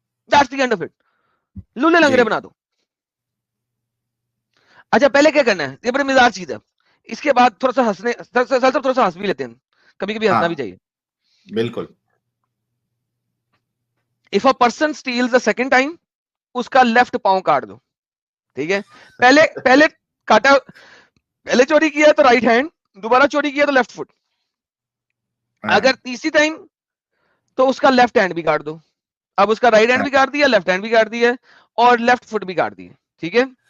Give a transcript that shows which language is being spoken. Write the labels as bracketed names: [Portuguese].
[English] That's the end of it. [Urdu] لولے لنگڑے بنا دو. اچھا پہلے کیا کرنا ہے, یہ بڑے مزاج چیز ہے. اس کے بعد تھوڑا سا ہنسنے, تھوڑا سا ہنس بھی لیتے ہیں, کبھی کبھی ہنسنا بھی چاہیے. بالکل. [English] If a person steals the second time, [Urdu] اس کا لیفٹ پاؤں کاٹ دو. ٹھیک ہے, پہلے کاٹا, پہلے چوری کیا تو رائٹ ہینڈ, دوبارہ چوری کیا تو لیفٹ فٹ. اگر تیسری ٹائم تو اس کا لیفٹ ہینڈ بھی کاٹ دو. اب اس کا رائٹ ہینڈ بھی کاٹ دیا, لیفٹ ہینڈ بھی کاٹ دیا, اور لیفٹ فٹ بھی کاٹ دی. ٹھیک ہے.